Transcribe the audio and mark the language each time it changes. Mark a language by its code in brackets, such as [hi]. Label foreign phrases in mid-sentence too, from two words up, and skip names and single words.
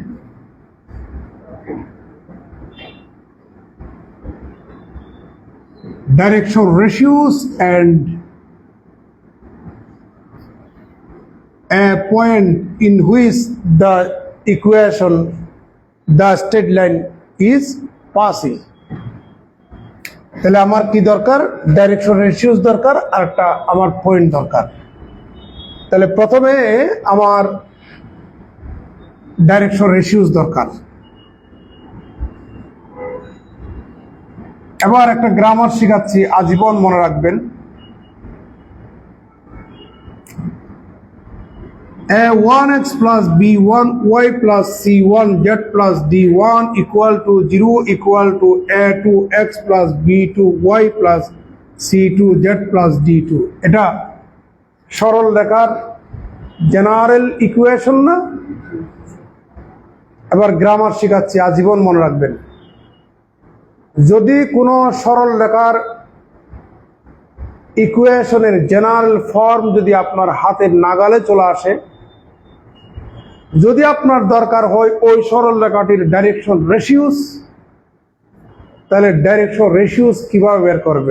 [en] direction ratios and a point in which the equation, the straight line is passing. [bn] তাহলে আমার কি দরকার? [en] direction ratios [bn] দরকার, আর একটা আমার পয়েন্ট দরকার। তাহলে প্রথমে আমার [en] direction ratios [bn] দরকার। এবার একটা গ্রামার শিখাচ্ছি, আজীবন মনে রাখবেন। [en] a1x plus b1y plus c1z plus d1 equal to 0 equal to a2x plus b2y plus c2z plus d2। [bn] এটা সরল রেখার [en] general equation [bn] না? এবার গ্রামার শিখাচ্ছি, আজীবন মনে রাখবেন। যদি কোনো সরল রেখার ইকুয়েশনের [en] general form [bn] যদি আপনার হাতের নাগালে চলে আসে, যদি আপনার দরকার হয় ওই সরল রেখাটির [en] direction ratios, [bn] তাহলে [en] direction ratios [bn] কিভাবে বের করবেন?